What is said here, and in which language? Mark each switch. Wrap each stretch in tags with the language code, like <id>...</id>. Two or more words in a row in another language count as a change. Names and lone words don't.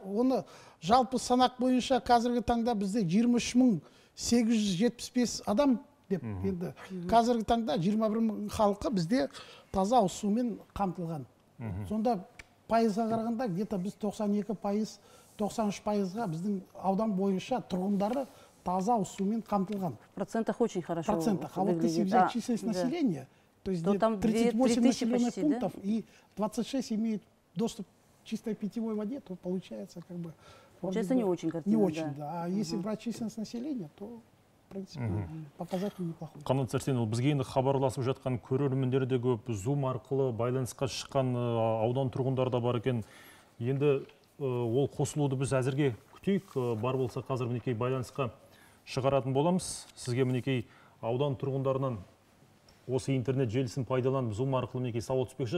<kk>оны жалпы санақ бойынша қазіргі таңда бізде 23.875 адам деп, енді қазіргі таңда 21.000 халқы бізде таза ауыз сумен қамтылған. Сонда пайызға қарағанда где-то біз 92%, 93%-ға біздің аудан бойынша тұрғындары таза ауыз сумен қамтылған.</kk> <ru>В процентах очень хорошо. В процентах. А вот если взять численность населения, то есть 38 населенных пунктов и 26 имеют доступ к чистой питьевой воде, то получается как бы... Получается не очень картина. Не очень, да. А если брать численность населения, то в принципе показатель неплохой.</ru> <kk>Қанат Сәрсенұлы, бізге енді хабарласып жатқан көрермендер де көп, Zoom арқылы байланысқа шыққан аудан тұрғындары да бар екен. Енді ол қосылуды біз әзірге күтейік. Бар болса қазір мінекей байланысқа шығаратын боламыз. Сізге мінекей аудан тұрғындарынан осы интернет желісін пайдаланып Zoom арқылы мінекей сауал түспекші.</kk>